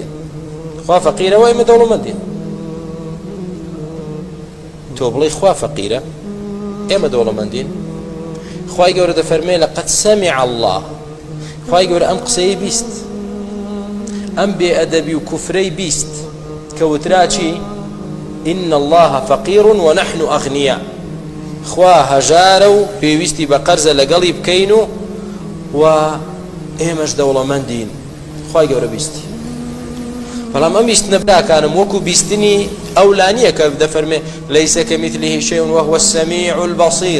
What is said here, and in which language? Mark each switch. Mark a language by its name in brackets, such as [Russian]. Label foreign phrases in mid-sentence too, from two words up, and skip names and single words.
[Central Kurdish] خوا فەقیرە و ئێمە دەوڵەمەندین. تۆ بڵێ خوا فەقیرە ئێمە دەوڵەمەندین. خوای گەورە دەفەرمێ [Arabic] لەقەد سەمیع الله، [Central Kurdish] خوای گەورە ئەم قسەی بیست، ئەم بێئەدەبی و کوفرەی بیست کە وترا چی؟ [Arabic] إن الله فقير ونحن أغنياء، [Central Kurdish] خوا هەژارە و پێویستی بە قەرزە لەگەڵی بکەین و ئێمەش دەوڵەمەندین. خوای گەورە بیستی. بەڵام ئەم بیستنە براکانم وەکو بیستنی ئەولانیە کە دەفەرمێ [Arabic] لەیسە کەمیثلیه شەیء وهو السەمیع البەصیر.